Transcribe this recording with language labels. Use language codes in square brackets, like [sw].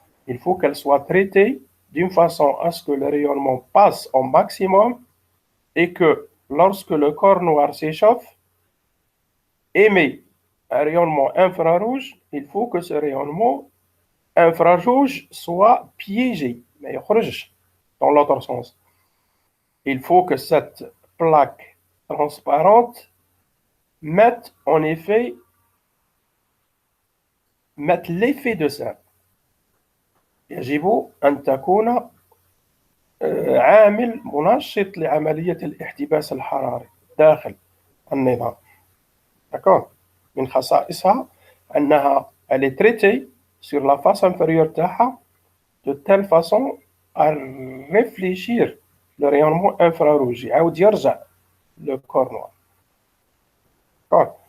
[fr] Il faut qu'elle soit traitée d'une façon à ce que le rayonnement passe au maximum et que lorsque le corps noir s'échauffe, émet un rayonnement infrarouge, il faut que ce rayonnement infrarouge soit piégé, mais dans l'autre sens. Il faut que cette plaque transparente mette en effet l'effet de ça. [ar] يجب أن تكون عامل منشط لعملية الاحتباس الحراري داخل النظام. [fr] D'accord. [ar] من خصائصها أنها [fr] elle est traitée sur la face inférieure تاعها de telle façon à réfléchir le rayonnement infrarouge [ar] يعاود يرجع [fr] le corps noir. D'accord.